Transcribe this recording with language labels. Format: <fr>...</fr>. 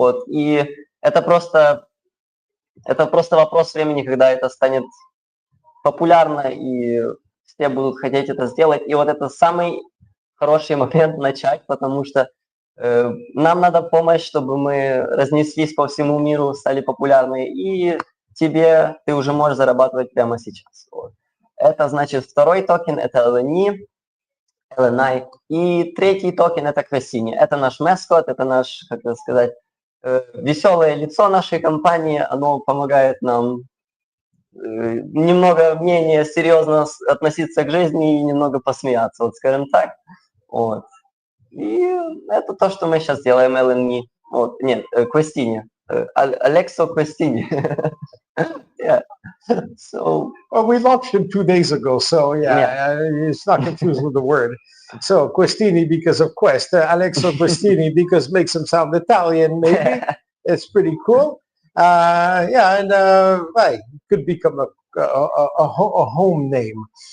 <ru>И это просто вопрос времени, когда это станет популярно, и все будут хотеть это сделать. И вот это самый хороший момент начать, потому что нам надо помощь, чтобы мы разнеслись по всему миру, стали популярны, и ты уже можешь зарабатывать прямо сейчас. Это значит второй токен, это LNI. И третий токен это QUESTINI. Это наш маскот, это наш, как это сказать, веселое лицо нашей компании. Оно помогает нам немного менее серьезно относиться к жизни и немного посмеяться, вот скажем так. Вот. И это то, что мы сейчас делаем, LNI. Вот, нет, QUESTINI.</ru> <en>Alexo QUESTINI. Yeah. So, Well, we launched him 2 days ago, so yeah, it's not confused with the word. So Questini because of Quest, Alexo Questini because makes him sound Italian, maybe. It's pretty cool. Yeah, and right, could become a home name.</en>